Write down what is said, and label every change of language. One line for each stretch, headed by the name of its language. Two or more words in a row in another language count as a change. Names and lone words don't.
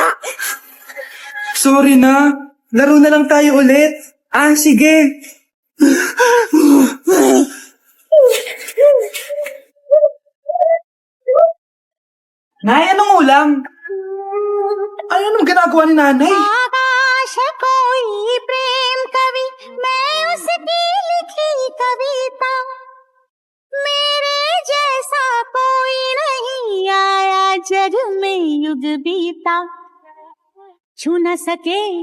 Filipino: Sorry na. Laro na lang tayo ulit. Sige. Nay, anong ulam? Ano naman ginagawa ni nanay?
Hindi: आकाश कोई प्रेम कवि मैं उसकी लिखी कविता मेरे जैसा कोई नहीं आया जग में युग बीता छू न सके